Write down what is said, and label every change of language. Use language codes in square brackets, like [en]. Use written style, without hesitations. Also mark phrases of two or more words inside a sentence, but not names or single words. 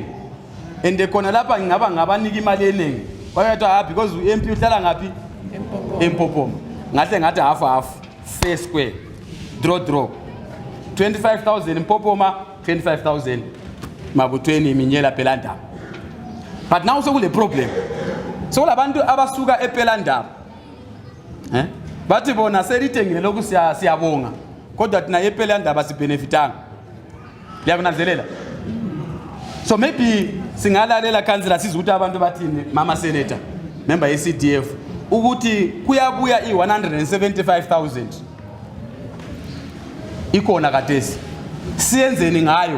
[nd] Ende khona lapha ngingaba ngabanika imali eningi. Bayathi because uMP uhlala ngaphi? Empopoma. [en] Ngathi half fair square. [nd] Draw. 25,000 Empopoma, 25,000 Mabutweni Minyela Pelanda. [en] But now so kule problem. [nd] So labantu abasuka ePelanda. Bathi bona serithengile lokhu siyabonga. Kodwa thina ePelanda basibenefitanga. Liyakunanzelela? So maybe singalalela kansela sizukuthi abantu bathini mama senator member ye-CDF ukuthi kuyabuya i-175,000 ikhona kadesi siyenzeni ngayo.